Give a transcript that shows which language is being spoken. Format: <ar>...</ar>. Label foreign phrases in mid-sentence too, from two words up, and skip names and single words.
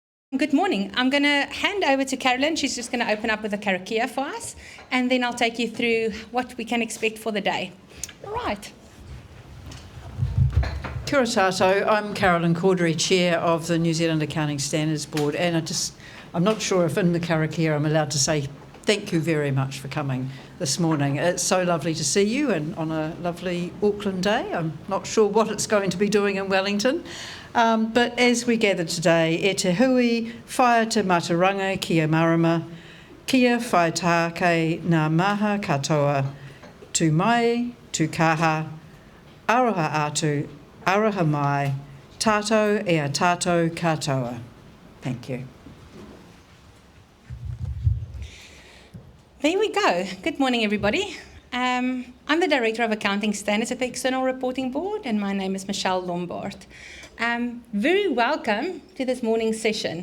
<en>Good morning. I'm going to hand over to Carolyn. She's just going to open up with a karakia for us, and then I'll take you through what we can expect for the day. All right.</en> <mi>Kia ora tātou.</mi> <en>I'm Carolyn Cordery, Chair of the New Zealand Accounting Standards Board, and I'm not sure if in the karakia I'm allowed to say thank you very much for coming this morning. It's so lovely to see you, and on a lovely Auckland day. I'm not sure what it's going to be doing in Wellington. But as we gather today,</en> <mi>e te hui, whaia te mataranga kia marama, kia whai tākei ngā maha katoa, tu mai, tu kaha, aroha atu, aroha mai, tātou e a tātou katoa.</mi> <en>Thank you. There we go. Good morning, everybody. I'm the Director of Accounting Standards at the External Reporting Board, and my name is Michelle Lombard. Very welcome to this morning's session.</en>